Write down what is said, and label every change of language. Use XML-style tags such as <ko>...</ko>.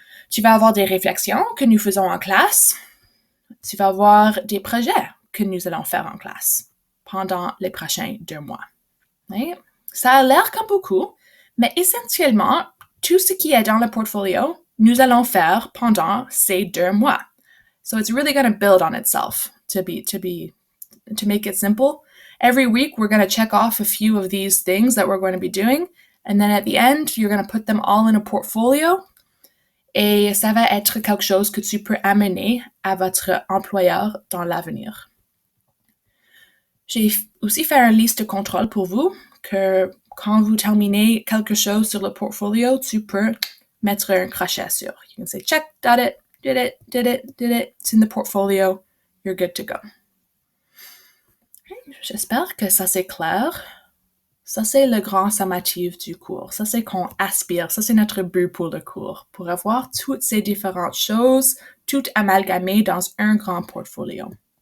<fr>Tu vas avoir des réflexions que nous faisons en classe. Tu vas avoir des projets que nous allons faire en classe pendant les prochains 2 mois. Et ça a l'air comme beaucoup, mais essentiellement, tout ce qui est dans le portfolio nous allons faire pendant ces 2 mois.</fr> <en>So it's really going to build on itself to make it simple. Every week, we're going to check off a few of these things that we're going to be doing. And then at the end, you're going to put them all in a portfolio.</en> <fr>Et ça va être quelque chose que tu peux amener à votre employeur dans l'avenir. J'ai aussi fait une liste de contrôle pour vous, que quand vous terminez quelque chose sur le portfolio, tu peux mettre un crochet sur.</fr> <en>You can say, check, did it, it's in the portfolio, you're good to go.</en> <fr>J'espère que ça c'est clair. Ça c'est le grand summatif du cours. Ça c'est qu'on aspire. Ça c'est notre but pour le cours. Pour avoir toutes ces différentes choses, toutes amalgamées dans un grand portfolio.</fr>